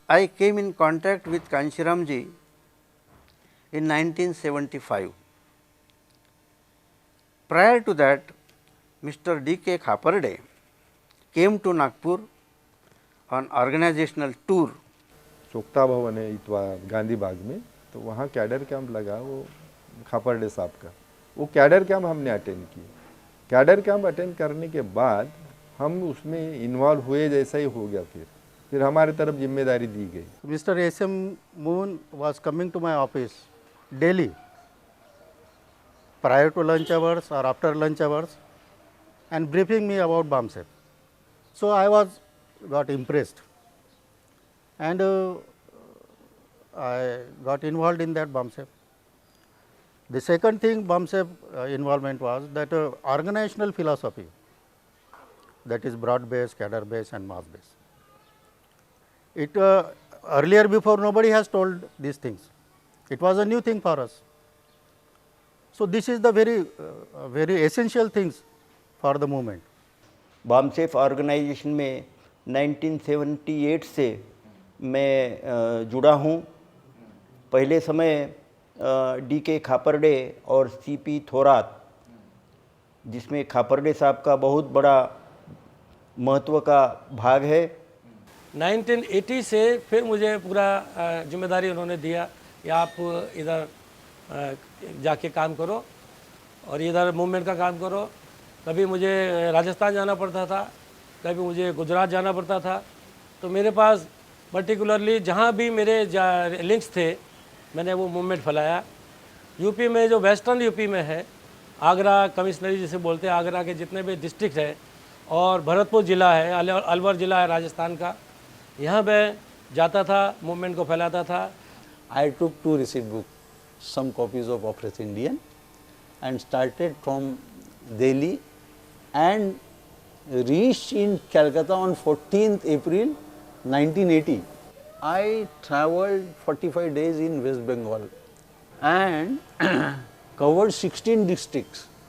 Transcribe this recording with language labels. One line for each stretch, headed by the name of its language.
English: I came in contact with Kanshiramji in 1975. Prior to that, Mr. D.K. Khaparde came to Nagpur on organizational tour.
Hindi: चोकता भवन है इतवा गांधी बाग में, तो वहाँ cadre camp लगा वो खापरडे साहब का। वो कैडर कैंप हमने अटेंड किया। कैडर कैंप अटेंड करने के बाद हम उसमें इन्वॉल्व हुए जैसा ही हो गया। फिर हमारे तरफ जिम्मेदारी दी गई।
English: Mr. S.M. Moon was coming to my office daily, prior to lunch hours or after lunch hours, and briefing me about BAMSEP. So I got impressed, and I got involved in that BAMSEP. The second thing BAMSEP involvement was that organizational philosophy, that is broad based, cadre based and mass based. It earlier before nobody has told these things. It was a new thing for us. So this is the very essential things for the movement.
Hindi: BAMSEP organisation में 1978 से मैं जुड़ा हूँ। पहले समय D.K. Khaparde और C.P. Thorat, जिसमें खापरडे साहब का बहुत बड़ा महत्व का भाग है। 1980 से फिर मुझे पूरा जिम्मेदारी उन्होंने दिया कि आप इधर जाके काम करो और इधर मूवमेंट का काम करो। कभी मुझे राजस्थान जाना पड़ता था, कभी मुझे गुजरात जाना पड़ता था। तो मेरे पास पर्टिकुलरली जहाँ भी मेरे लिंक्स थे, मैंने वो मूवमेंट फैलाया। यूपी में जो वेस्टर्न यूपी में है, आगरा कमिश्नरी जिसे बोलते हैं, आगरा के जितने भी डिस्ट्रिक्ट है और भरतपुर ज़िला है, अलवर ज़िला है राजस्थान का, यहाँ मैं जाता था, मूवमेंट को फैलाता था।
English: I took 2 receipt books, some copies of Operation Indian, and started from Delhi and reached in Calcutta on 14th April 1980. I travelled 45 days in West Bengal and covered 16 districts.